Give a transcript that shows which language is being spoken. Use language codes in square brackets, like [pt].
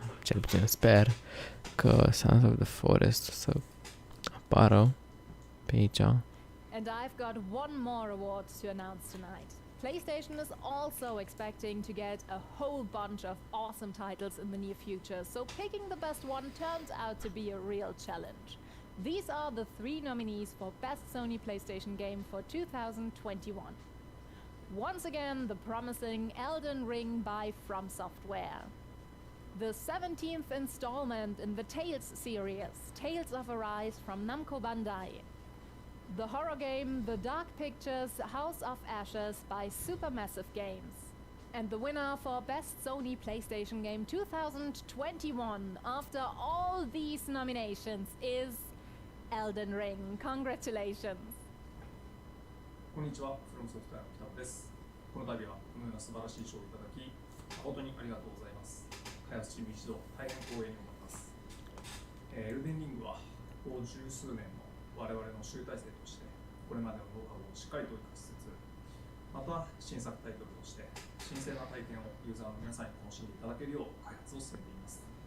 [ro] Cel puțin sper că Sons of the Forest o să apară pe aici. [en] And I've got one more award to announce tonight. PlayStation is also expecting to get a whole bunch of awesome titles in the near future, so picking the best one turned out to be a real challenge. These are the 3 nominees for Best Sony PlayStation Game for 2021. Once again, the promising Elden Ring by From Software. The 17th installment in the Tales series, Tales of Arise from Namco Bandai. The horror game The Dark Pictures House of Ashes by Supermassive Games. And the winner for Best Sony PlayStation Game 2021 after all these nominations is Elden Ring. [ja] こんにちは、フロムソフトウェアの北尾です。この度はこのような素晴らしい賞をいただき、誠にありがとうございます。開発チーム一同、大変光栄に思います。エルデンリングは、ここ十数年の我々の集大成として、これまでのノウハウをしっかりと生かしつつ、また新作タイトルとして、新鮮な体験をユーザーの皆さんに楽しんでいただけるよう開発を進めています。